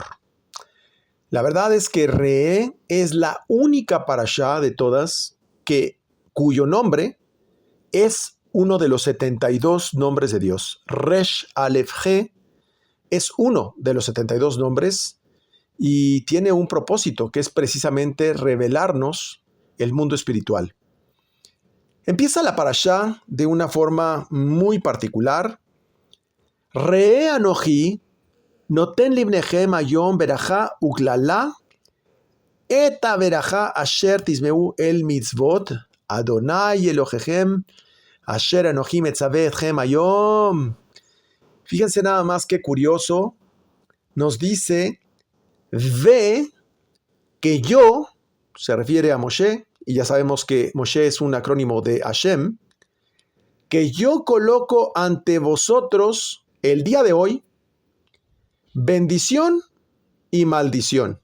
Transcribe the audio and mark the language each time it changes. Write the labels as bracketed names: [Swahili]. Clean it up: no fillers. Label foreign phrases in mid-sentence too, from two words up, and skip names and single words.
[Spanish] La verdad es que Re'e es la única parashá de todas cuyo nombre es uno de los 72 nombres de Dios. [Hebrew] ריש אלף הא [Spanish] es uno de los 72 nombres y tiene un propósito que es precisamente revelarnos el mundo espiritual. Empieza la parashá de una forma muy particular. [Hebrew] ראה אנכי נתן לפניכם היום ברכה וקללה את הברכה אשר תשמעו אל מצות אדני אלהיכם אשר אנכי מצוה אתכם היום. [Spanish] Fíjense nada más qué curioso. Nos dice, ve que yo, se refiere a Moshe, y ya sabemos que Moshe es un acrónimo de Hashem, que yo coloco ante vosotros el día de hoy bendición y maldición.